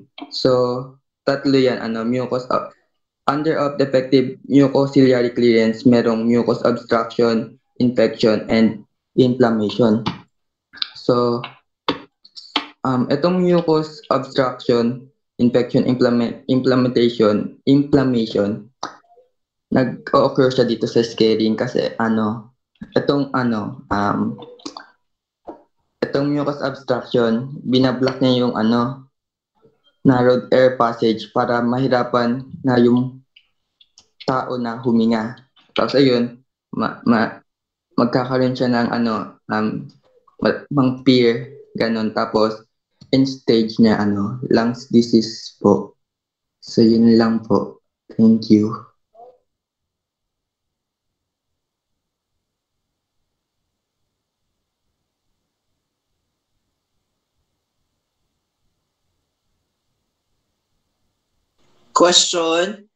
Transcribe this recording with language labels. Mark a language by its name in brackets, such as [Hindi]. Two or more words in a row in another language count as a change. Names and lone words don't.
[Filipino] So, tatlo yan, [English] under of defective mucociliary clearance, merong mucus obstruction, infection, and inflammation. So, itong mucus obstruction, infection, inflammation, [Filipino] nag-occur siya dito sa scaling kasi itong [English] mucus obstruction, [Filipino] binablock niya yung [English] narrowed air passage [Filipino] para mahirapan na yung tao na huminga. Tapos ayun, magkakaroon siya ng mang-fear, ganun. [English] Tapos, in stage niya, lungs disease po. [Filipino] So, yun lang po. [English] Thank you. Question.